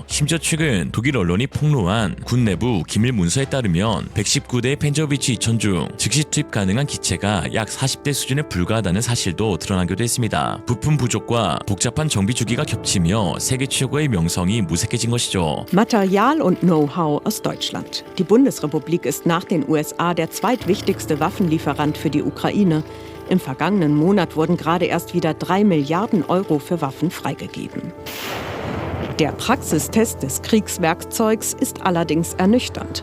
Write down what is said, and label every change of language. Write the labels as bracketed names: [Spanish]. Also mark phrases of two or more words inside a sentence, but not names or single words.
[Korean] 심지어 최근 독일 언론이 폭로한 군 내부 기밀 문서에 따르면 119대의 펜저어비치 2000 중 즉시 투입 가능한 기체가 약 40대 수준에 불과하다는 사실도 드러나기도 했습니다. 부품 부족과 복잡한 정비 주기가 겹치며 세계 최고의 명성이 무색해진 것이죠. [German] Material und Know-how aus Deutschland. Die Bundesrepublik ist nach den USA der zweitwichtigste Waffenlieferant für die Ukraine. Im vergangenen Monat wurden gerade erst wieder 3 Milliarden Euro für Waffen freigegeben. Der Praxistest des Kriegswerkzeugs ist allerdings ernüchternd.